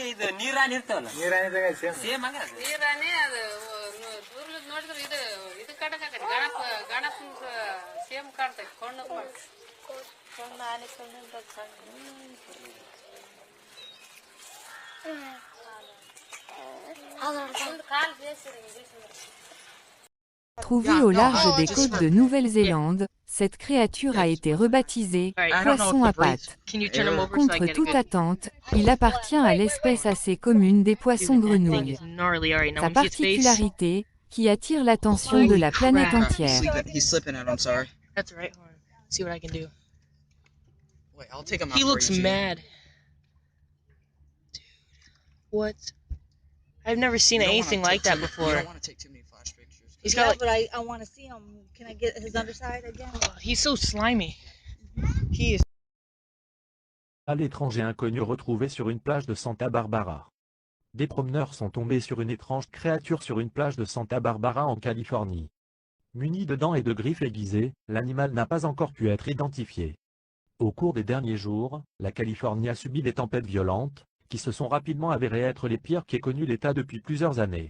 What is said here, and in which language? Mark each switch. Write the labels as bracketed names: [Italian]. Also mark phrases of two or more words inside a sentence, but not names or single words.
[Kannada] ಇದು ನೀರಾನಿ ಇರ್ತಾವಲ್ಲ ನೀರಾನಿದಾಗ ಸೇಮ್ ಹಂಗ ನೀರಾನಿ ಅದು ದೂರದಿಂದ ನೋಡಿದ್ರೆ ಇದು ಇದು ಕಡಕ ಗಣಪ ಸೇಮ್ ಕಾಣ್ತೈತೆ ಕೊಂಡು ಆನಿ ಸೊಂಡಿ ಕಾಲ್ ಬೇಸಿರಿ [French] Trouvée au large des côtes de Nouvelle-Zélande, cette créature a été rebaptisée « poisson à pattes ». Contre toute attente, il appartient à l'espèce assez commune des poissons-grenouilles. Sa particularité, qui attire l'attention de la planète entière. [English] He looks mad. Dude, what? I've never seen anything like that before. He's got like, but I want to see him. Can I get his underside again? he's so slimy. He is. [French] À l'étranger inconnu retrouvé sur une plage de Santa Barbara. Des promeneurs sont tombés sur une étrange créature sur une plage de Santa Barbara en Californie. Muni de dents et de griffes aiguisées, l'animal n'a pas encore pu être identifié. Au cours des derniers jours, la Californie a subi des tempêtes violentes, qui se sont rapidement avérées être les pires qu'ait connu l'État depuis plusieurs années.